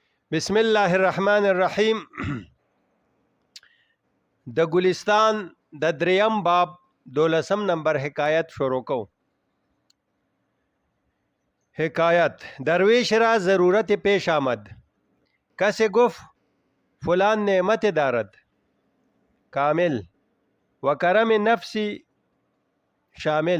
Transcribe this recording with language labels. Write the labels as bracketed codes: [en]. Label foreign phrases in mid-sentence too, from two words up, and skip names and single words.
[ar] بسم الله الرحمن الرحیم. [ps] د ګلستان د دریم باب 12 نمبر حکایت شروع کو. [fa] حکایت: درویش را ضرورت پیش آمد، کسی گفت فلان نعمت دارد. کامل و کرم نفسی شامل.